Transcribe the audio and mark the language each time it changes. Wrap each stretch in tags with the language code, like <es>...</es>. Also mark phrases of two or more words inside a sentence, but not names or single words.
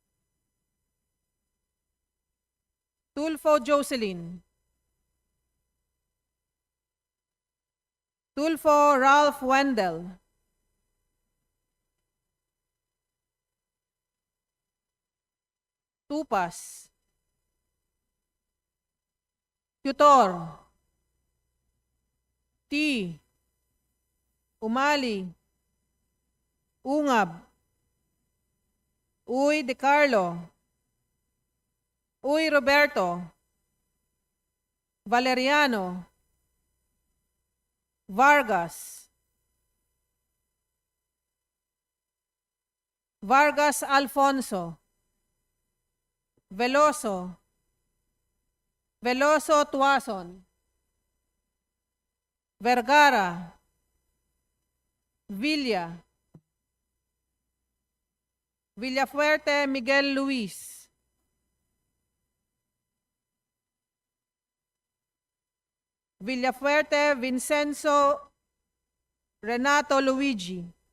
<tl>Tulfo Jocelyn, Tulfo Ralph Wendell, Tupas, Tutor, T, Umali, Ungab, Uy De Carlo, Uy Roberto, Valeriano, Vargas, Vargas Alfonso, Veloso, Veloso Tuason, Vergara, Villa, Villafuerte Miguel Luis, Villafuerte Vincenzo Renato Luigi,</tl>